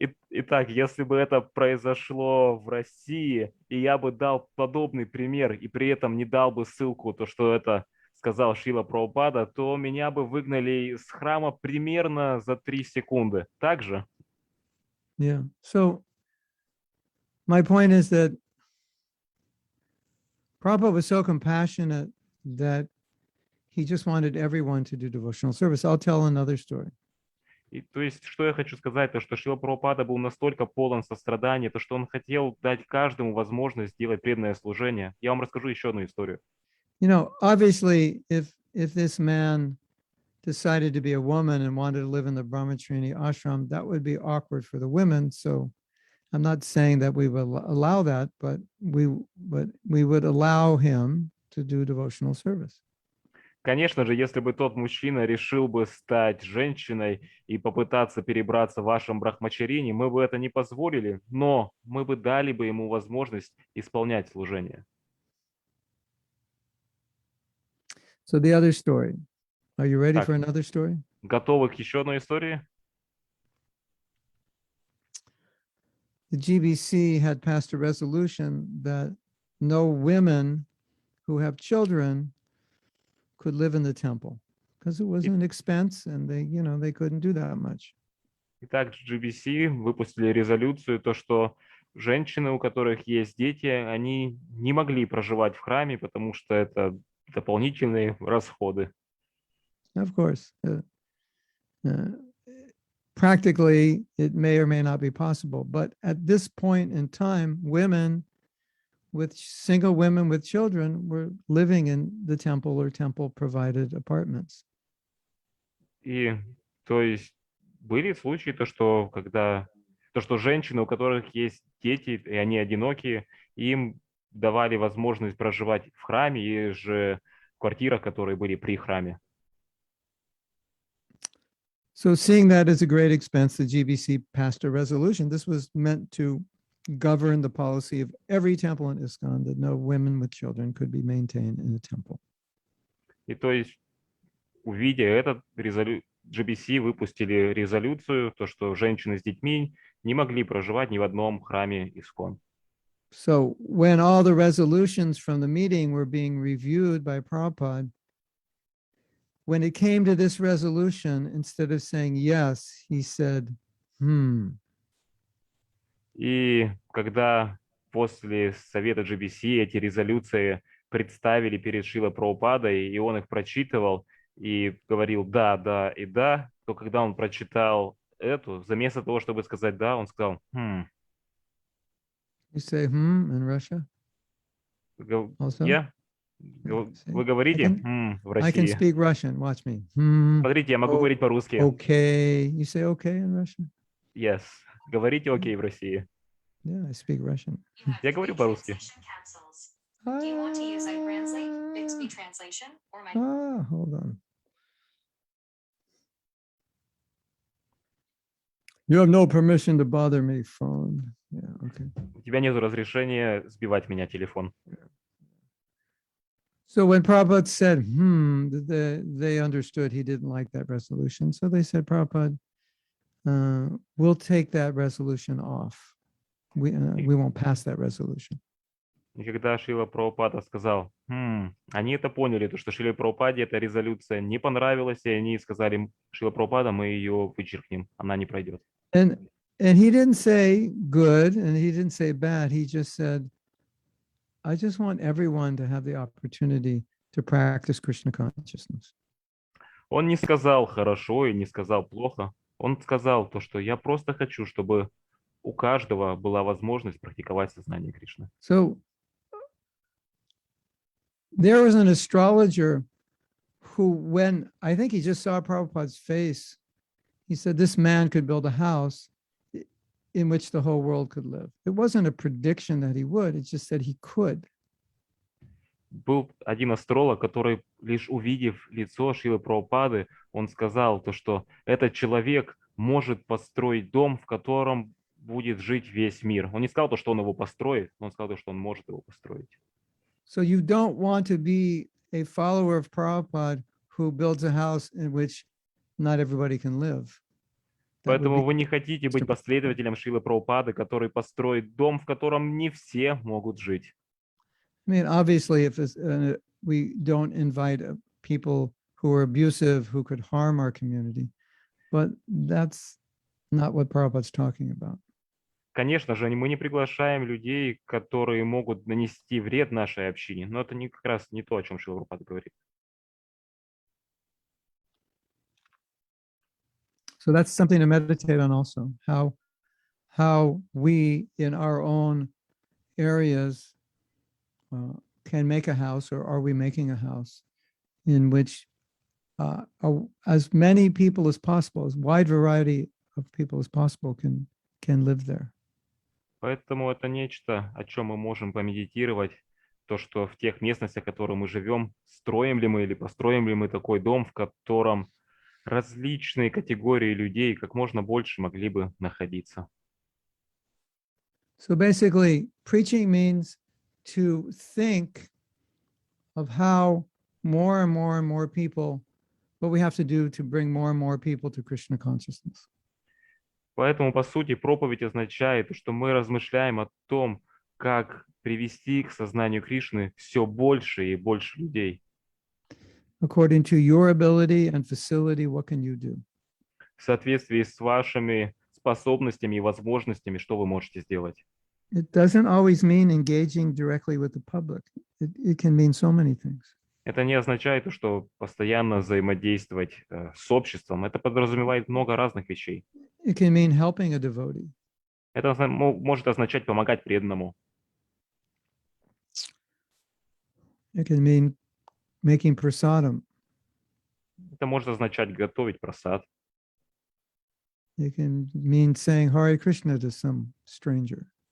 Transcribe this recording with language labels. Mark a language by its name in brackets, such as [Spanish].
[Russian] Итак, если бы это произошло в России, и я бы дал подобный пример, и при этом не дал бы ссылку, то, что это сказал Шрила Прабхупада, то меня бы выгнали из храма примерно за 3 секунды. Так же? [English] Yeah. So my point is that Prabhupada was so compassionate that he just wanted everyone to do devotional service. I'll tell another story. [Russian] И, то есть, что я хочу сказать, то, что Шрила Прабхупада был настолько полон сострадания, то, что он хотел дать каждому возможность сделать преданное служение. Я вам расскажу еще одну историю. [English] You know, obviously, if this man decided to be a woman and wanted to live in the Brahmacharya ashram, that would be awkward for the women. So I'm not saying that we will allow that, but we would allow him to do devotional service. [Russian] Конечно же, если бы тот мужчина решил бы стать женщиной и попытаться перебраться в вашем брахмачарине, мы бы это не позволили, но мы бы дали бы ему возможность исполнять служение. [English] So the other story. Are you ready for another story? [Russian] Готовы к еще одной истории? [English] The GBC had passed a resolution that no women who have children could live in the temple because it was an expense and they couldn't do that much. [Russian] Итак, GBC выпустили резолюцию, то, что женщины, у которых есть дети, они не могли проживать в храме, потому что это дополнительные расходы. [English] Of course, practically it may or may not be possible, but at this point in time, single women with children were living in the temple or temple provided apartments. [Russian] И то есть были случаи, что женщины, у которых есть дети, и они одинокие, им давали возможность проживать в храме и же в квартирах, которые были при храме. [English] So seeing that as a great expense, the GBC passed a resolution. This was meant to govern the policy of every temple in ISKCON that no women with children could be maintained in the temple. [Russian] И то есть, увидя этот, GBC выпустили резолюцию, то, что женщины с детьми не могли проживать ни в одном храме Искон. [English] So when all the resolutions from the meeting were being reviewed by Prabhupada, when it came to this resolution, instead of saying yes, he said, [Russian] И когда после совета GBC эти резолюции представили перед Шрилой Прабхупадой, и он их прочитывал и говорил «да, да и да», то когда он прочитал эту, вместо того, чтобы сказать «да», он сказал [English] You say in Russia also? [Russian] «я». [English] See, [Russian] Вы говорите в [English] I can [Russian] России. [English] speak Russian. Watch me. [Russian] Смотрите, я могу говорить по-русски. [English] Okay. You say okay in Russian? Yes. [Russian] Говорите окей в России. [English] Yeah, I speak Russian. [Russian] Я говорю по-русски. [English] Do you want to use iTranslate, Bixby translation, or my Hold on. You have no permission to bother me, phone. Yeah, okay. [Russian] У тебя нет разрешения сбивать меня телефон. [English] So when Prabhupada said, they understood he didn't like that resolution. So they said, Prabhupada, we'll take that resolution off. We won't pass that resolution. [Russian] И когда Шрила Прабхупада сказал, они это поняли, то, что Шриле Прабхупаде эта резолюция не понравилась, и они сказали, Шрила Прабхупада, мы ее вычеркнем, она не пройдет. [English] And he didn't say good and he didn't say bad. He just said, I just want everyone to have the opportunity to practice Krishna consciousness. [Russian] Он не сказал хорошо и не сказал плохо. Он сказал то, что я просто хочу, чтобы у каждого была возможность практиковать сознание Кришны. [English] So there was an astrologer who, when I think he just saw Prabhupada's face, he said this man could build a house in which the whole world could live. It wasn't a prediction that he would, it just said he could. [Russian] Был один астролог, который, лишь увидев лицо Шрилы Прабхупады, он сказал то, что этот человек может построить дом, в котором будет жить весь мир. Он не сказал то, что он его построит, но он сказал то, что он может его построить. [English] So you don't want to be a follower of Prabhupada who builds a house in which not everybody can live. [Russian] Поэтому вы не хотите быть последователем Шрилы Прабхупады, который построит дом, в котором не все могут жить. [English] I mean, obviously, if we don't invite people who are abusive, who could harm our community, but that's not what Prabhupada's talking about. [Russian] Конечно же, мы не приглашаем людей, которые могут нанести вред нашей общине, но это как раз не то, о чем Шрила Прабхупада говорит. [English] So that's something to meditate on also, how we in our own areas can make a house, or are we making a house in which as many people as possible, as wide variety of people as possible can live there. [Russian] Поэтому это нечто, о чем мы можем помедитировать, то, что в тех местностях, в которых мы живем, строим ли мы или построим ли мы такой дом, в котором различные категории людей как можно больше могли бы находиться. [English] So basically, preaching means to think of how more and more and more people, what we have to do to bring more and more people to Krishna consciousness. [Russian] Поэтому, по сути, проповедь означает, что мы размышляем о том, как привести к сознанию Кришны все больше и больше людей. [English] According to your ability and facility, what can you do? [Russian] В соответствии с вашими способностями и возможностями, что вы можете сделать. [English] It doesn't always mean engaging directly with the public. It can mean so many things. [Russian] Это не означает, что постоянно взаимодействовать с обществом. Это подразумевает много разных вещей. [English] It can mean helping a devotee. [Russian] Это может означать помогать преданному. [English] It can mean making prasadam. [Russian] Это может означать готовить прасад. [English] It can mean saying Hare Krishna to some stranger.